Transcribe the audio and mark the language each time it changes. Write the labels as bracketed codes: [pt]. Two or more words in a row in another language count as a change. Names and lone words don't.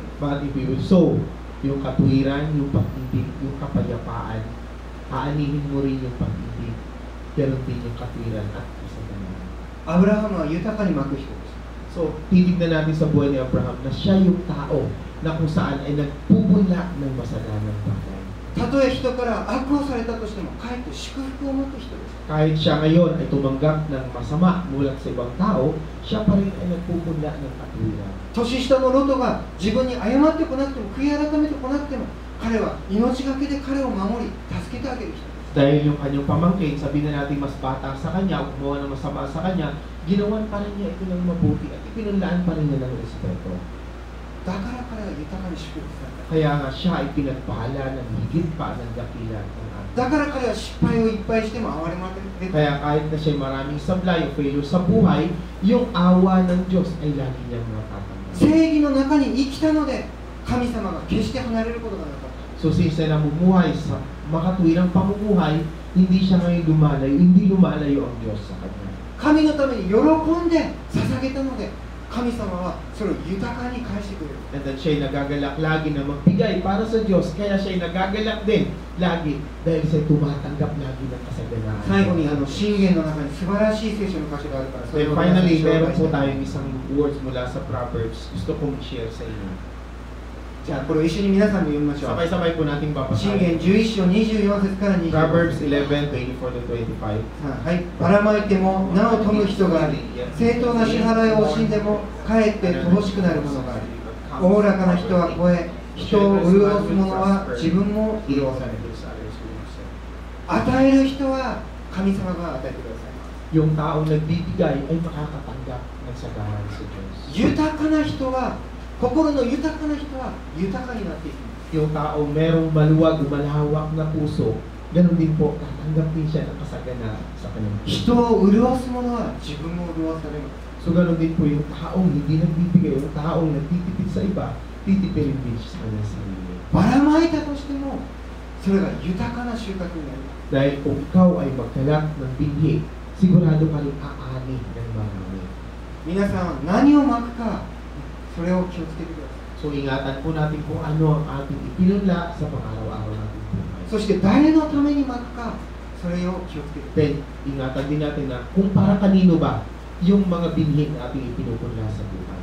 [en] But if you will sow [tl] yung katuwiran, yung pag-ibig, yung kapayapaan, aanihin mo rin yung pag-ibig, ganun din yung katuwiran at kasaganan. [ja] アブラハムは豊かにまく人です。 [tl] So, titignan natin sa buhay ni Abraham na siya yung tao na kung saan ay nagpupunla ng masaganang bagay. [ja] たとえ人から悪をされたとしても、かえって祝福をまく人です。 [tl] Kahit siya ngayon ay tumanggap ng masama mula sa ibang tao, siya pa rin ay nagpupunla ng katuwiran. [ja] 年下のロトが自分に謝ってこなくても、悔い改めてこなくても、彼は命がけで彼を守り、助けてあげる人です。 [tl] Dahil yung kanyang pamangkin, sabihin na natin mas bata sa kanya o gumawa ng masama sa kanya, ginawan pa rin niya ito ng mabuti at ipinunlaan pa rin niya ng respeto. [ja] だから彼は豊かに祝福された。 [tl] Kaya nga siya ay pinagpahala ng higit pa ng dakilan ng ating. [ja] だから彼は失敗をいっぱいしても憐れまれて、 [tl] Kaya kahit na siya maraming sablay o failure sa buhay, yung awa ng Diyos ay lagi niyang natatanggap. [ja] 正義の中に生きたので、神様が決して離れることがなかった。 [tl] So since na namumuhay sa makatuwirang pamumuhay, hindi siya ngayon hindi lumalayo ang Diyos sa kanya. [ja] 神のために喜んで捧げたので、神様はそれを豊かに返してくれる。 [en] And then [tl] siya ay nagagalak lagi na magbigay para sa Diyos, kaya siya ay nagagalak din lagi dahil siya tumatanggap lagi ng kasaganaan. [ja] 最後に箴言の中に素晴らしい聖書の箇所があるから、それ [tl] Then [ja] を [tl] finally, [ja] 紹 [tl] meron [ja] 介し [tl] po [ja] たい。 [tl] tayong isang words mula sa Proverbs. Gusto kong i-share sa inyo. [ja] じゃあこれを一緒に皆さんで読みましょう。 [tl] Sabay-sabay po nating [ja] 箴 [tl] babasahin. [ja] 言11章24節から25 [tl] Proverbs [ja] 節。 [tl] 11:24-25. [ja] はい。ばらまいてもなお富む人があり、正当な支払いを惜しんでもかえって乏しくなるものがあり、おおらかな人は超え、人を潤す者は自分も潤される。与える人は神様が与えてください。 [tl] Yung taong nagbibigay ay makakatanggap ng sagahan sa Diyos. [ja] 豊かな人は、心の豊かな人は豊かになっていきます。 [tl] Yung taong merong maluwag, malawak na puso, ganun din po, tatanggap din siya ng kasagana sa kanyang puso. [ja] 人を潤す者は自分も潤されます。 [tl] So ganun din po yung taong hindi nagbibigay, yung taong nagtitipid sa iba, titipirin din siya sa kanyang sarili. [ja] ばらまいたとしても、それが豊かな収穫になります。 [tl] Dahil kung ikaw ay magkalat ng binhi, sigurado ka rin aani ng marami. [ja] 皆さんは何をまくか、それを気をつけてください。 [tl] So ingatan po natin kung ano ang ating ipinunla sa pang-araw-araw nating buhay. [ja] そして誰のためにまくか、それを気をつけてください。 [tl] Then, ingatan din natin na kung para kanino ba yung mga binhin na ating ipinupunla sa buhay.